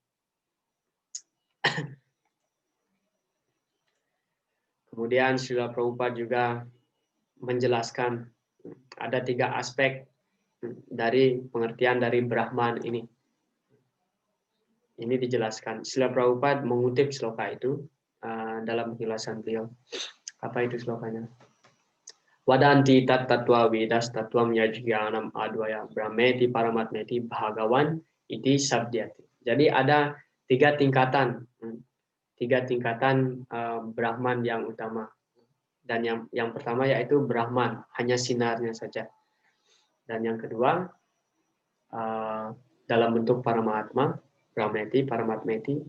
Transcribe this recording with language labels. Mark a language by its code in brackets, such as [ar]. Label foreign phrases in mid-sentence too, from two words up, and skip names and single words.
[id] Kemudian Srila Prabhupada juga menjelaskan ada 3 aspek dari pengertian dari Brahman ini. Ini dijelaskan. Srila Prabhupada mengutip sloka itu dalam penjelasan beliau. Apa itu slokanya? [sa] वदन्ति तत् तत्त्व विदस् तत्त्वं यज्ज्ञानम् अद्वयम् ब्रह्मेति परमात्मेति भगवान् इति शब्द्यते. [id] Jadi ada 3 tingkatan. 3 tingkatan Brahman yang utama. Dan yang pertama yaitu Brahman, hanya sinarnya saja. Dan yang kedua dalam bentuk Paramahatma, [sa] ब्रह्मेति, परमात्मेति.